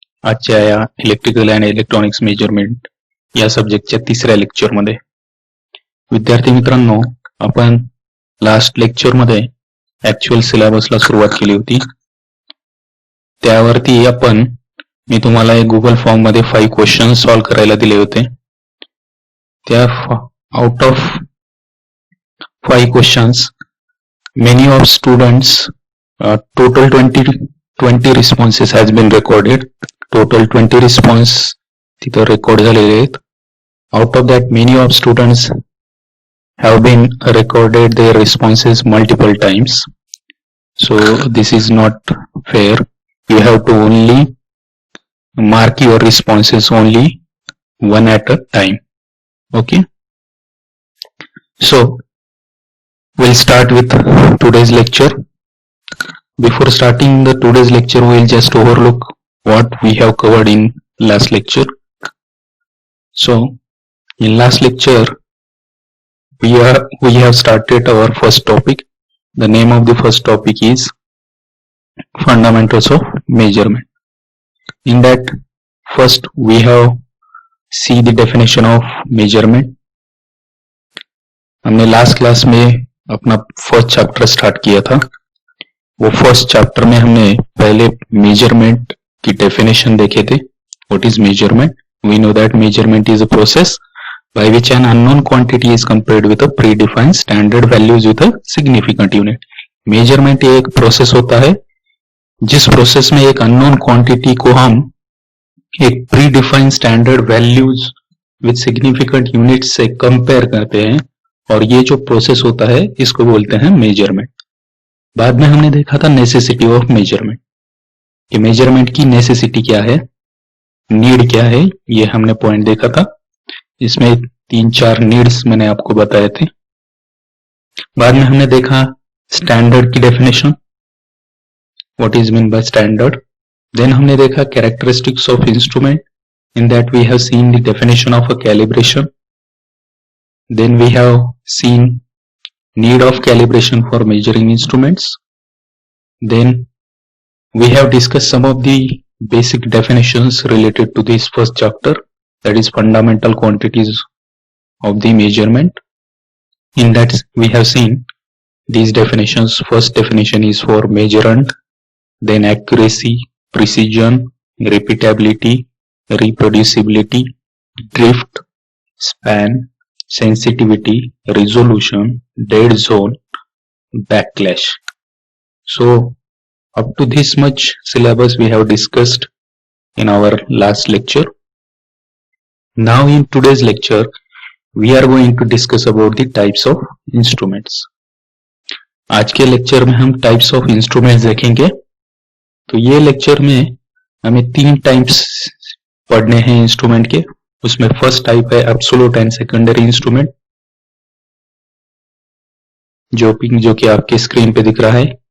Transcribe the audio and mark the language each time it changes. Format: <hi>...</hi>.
<mr>आजच्या या electrical and electronics measurement या सब्जेक्टच्या तिसऱ्या लेक्चरमध्ये. विद्यार्थी मित्रांनो, आपण लास्ट लेक्चरमध्ये ऍक्च्युअल सिलेबसला सुरुवात केली होती. त्यावरती मी तुम्हाला एक गुगल फॉर्म मध्ये 5 क्वेश्चन सॉल्व्ह करायला दिले होते. त्या out of 5 questions</mr> <en>many of students total 20 responses has been recorded. Total 20 response</en> <mr>तिथं रेकॉर्ड झालेले आहेत.</mr> <en>Out of that, many of students have been recorded their responses multiple times. So this is not fair. You have to only mark your responses only one at a time. Okay. So we'll start with today's lecture. Before starting the today's lecture, we'll just overlook what we have covered in last lecture. So in last lecture, we have started our first topic. The name of the first topic is fundamentals of measurement. In that, first we have see the definition of measurement.</en> <hi>हमने last class में अपना first chapter start किया था. वो first chapter में हमने पहले measurement की डेफिनेशन देखे थे.</hi> <en>What is measurement? We know that measurement is a process by which an unknown quantity is compared with a predefined standard values with a significant unit.</en> <hi>Measurement एक process होता है जिस process में एक unknown quantity को हम एक pre defined standard values with significant unit से कंपेयर करते हैं, और ये जो प्रोसेस होता है इसको बोलते हैं मेजरमेंट. बाद में हमने देखा था नेसेसिटी ऑफ मेजरमेंट. कि मेजरमेंट की नेसेसिटी क्या है, नीड क्या है, ये हमने पॉइंट देखा था. इसमें 3-4 नीड्स मैंने आपको बताए थे. बाद में हमने देखा स्टैंडर्ड की definition,</hi> <en>What is mean by standard. Then</en> <hi>हमने देखा</hi> <en>Characteristics of instrument. In that we have seen the definition of a calibration. Then we have seen need of calibration for measuring instruments. Then we have discussed some of the basic definitions related to this first chapter, that is fundamental quantities of the measurement. In that we have seen these definitions. First definition is for measurement, then accuracy, precision, repeatability, reproducibility, drift, span, sensitivity, resolution, dead zone, backlash. So up to this much syllabus we have discussed in our last lecture. Now in today's lecture we are going to discuss about the types of instruments.</en> <hi>आज के lecture में हम types of instruments देखेंगे. तो ये lecture में हमें 3 types पढ़ने हैं इंस्ट्रूमेंट के. उसमें फर्स्ट टाइप है एब्सोल्यूट एंड सेकेंडरी इंस्ट्रूमेंट, जो कि आपके स्क्रीन पे दिख रहा है.</hi>